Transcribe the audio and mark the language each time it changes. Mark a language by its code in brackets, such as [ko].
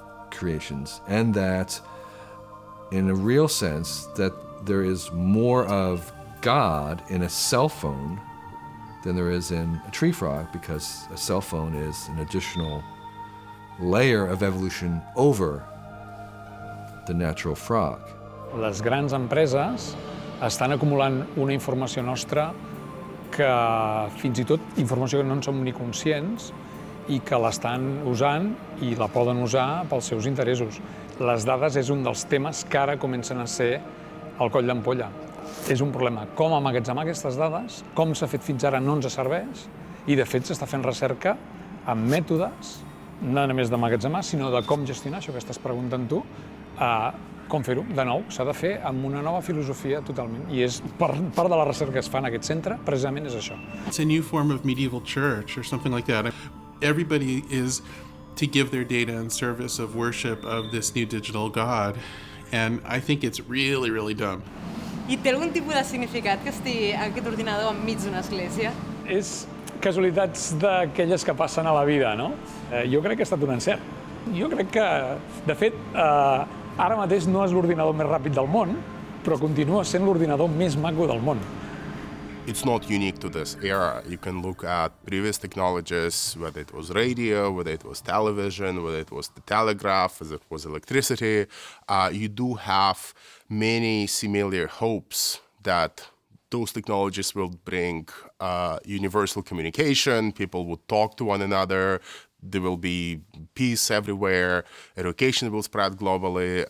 [en] creations, and that in a real sense that there is more of God in a cell phone than there is in a tree frog, because a cell phone is an additional layer of evolution over the natural frog. [ca] Les grans empreses estan acumulant una informació nostra que fins i tot informació que no en som ni conscients i que l'estan usant i la poden usar pels seus interessos. Les dades és un dels temes que ara comencen a ser el coll d'ampolla. És un problema com emmagatzemar aquestes dades, com s'ha fet fins ara no ens serveix, i de fet s'està fent recerca amb mètodes, no només d'emmagatzemar, sinó de com gestionar això que estàs preguntant tu, com fer-ho. De nou, s'ha de fer amb una nova filosofia totalment, i és part de la recerca que es fa en aquest centre, precisament és això. [en] It's a new form of medieval church or something like that. Everybody is to give their data in service of worship of this new digital God, and I think it's really, really dumb. [ca] I té algun tipus de significat que estigui aquest ordinador enmig d'una església? És casualitats d'aquelles que passen a la vida, no? Jo crec que ha estat un encert. Jo crec que, de fet, ara mateix no és l'ordinador més ràpid del món, però continua sent l'ordinador més maco del món. [en] It's not unique to this era. You can look at previous technologies, whether it was radio, whether it was television, whether it was the telegraph, whether it was electricity. You do have many similar hopes that those technologies will bring universal communication, people would talk to one another, there will be peace everywhere, education will spread globally.